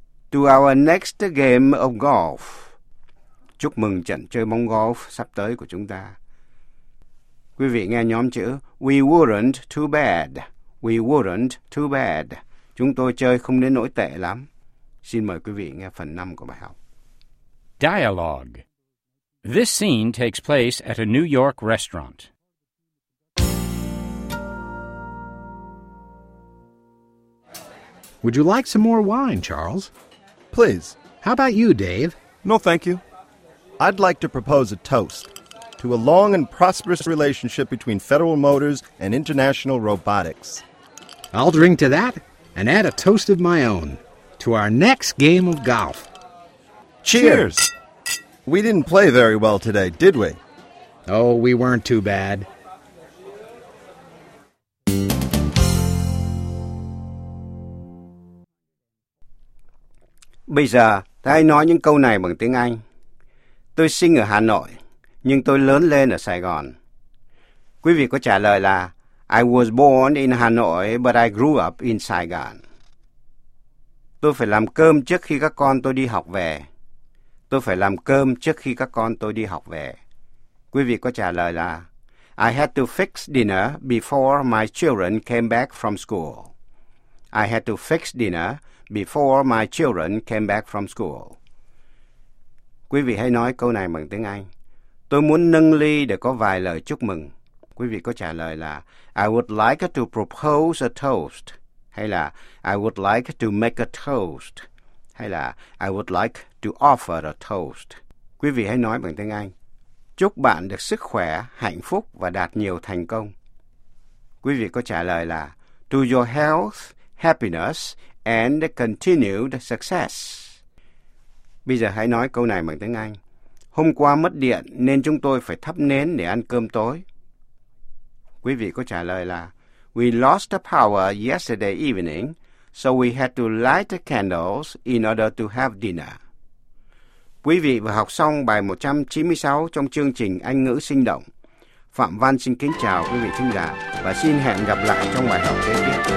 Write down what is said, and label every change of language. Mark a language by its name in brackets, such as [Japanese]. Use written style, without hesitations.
[English] To our next game of golf. [Vietnamese] Chúc mừng trận chơi bóng golf sắp tới của chúng ta. Quý vị nghe nhóm chữ [English] we weren't too bad. We weren't too bad. [Vietnamese] Chúng tôi chơi không đến nỗi tệ lắm. Xin mời quý vị nghe phần 5 của bài học. [English] Dialogue. This scene takes place at a New York restaurant. Would you like some more wine, Charles? Please. How about you, Dave? No, thank you. I'd like to propose a toast to a long and prosperous relationship between Federal Motors and International Robotics. I'll drink to that and add a toast of my own to our next game of golf. Cheers! We didn't play very well today, did we? Oh, we weren't too bad. [Vietnamese] Bây giờ, ta hãy nói những câu này bằng tiếng Anh. Tôi sinh ở Hà Nội, nhưng tôi lớn lên ở Sài Gòn. Quý vị có trả lời là [English] I was born in Hà Nội, but I grew up in Sài Gòn. [Vietnamese] Tôi phải làm cơm trước khi các con tôi đi học về. Tôi phải làm cơm trước khi các con tôi đi học về. Quý vị có trả lời là [English] I had to fix dinner before my children came back from school. I had to fix dinner before my children came back from school. [Vietnamese] Quý vị hãy nói câu này bằng tiếng Anh. Tôi muốn nâng ly để có vài lời chúc mừng. Quý vị có trả lời là [English] I would like to propose a toast. [Vietnamese] Hay là [English] I would like to make a toast. Hay là I would like to offer a toast. [Vietnamese] Quý vị hãy nói bằng tiếng Anh. Chúc bạn được sức khỏe, hạnh phúc và đạt nhiều thành công. Quý vị có trả lời là [English] to your health, happiness, and continued success. [Vietnamese] Bây giờ hãy nói câu này bằng tiếng Anh. Hôm qua mất điện nên chúng tôi phải thắp nến để ăn cơm tối. Quý vị có trả lời là [English] we lost the power yesterday evening, so we had to light the candles in order to have dinner. [Vietnamese] Quý vị vừa học xong bài 196 trong chương trình Anh ngữ sinh động. Phạm Văn xin kính chào quý vị thính giả và xin hẹn gặp lại trong bài học tiếp theo.